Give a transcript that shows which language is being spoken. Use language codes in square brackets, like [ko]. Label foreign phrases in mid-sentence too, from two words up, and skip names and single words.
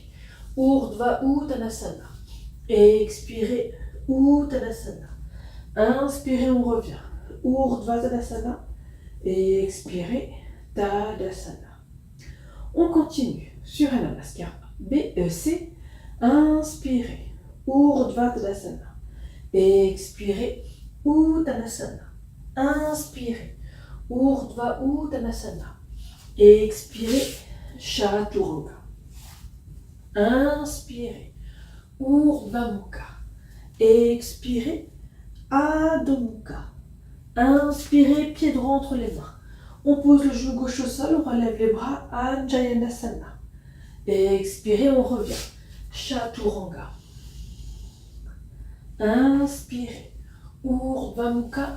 [fr] Urdhva Uttanasana. Expirez, Uttanasana. Inspirez, on revient. Urdhva Tadasana. Expirez, Tadasana. On continue sur un Namaskar BEC. Inspirez, Urdhva Tadasana. Expirez, Uttanasana. Inspirez, Urdhva Uttanasana. Expirez, Chaturanga. Inspirez, Urdhva Mukha. Expirez, Adho Mukha. Inspirez, pied droit entre les mains. On pose le genou gauche au sol, on relève les bras, Anjayanasana. Expirez, on revient. Chaturanga. Inspirez, Urdhva Mukha.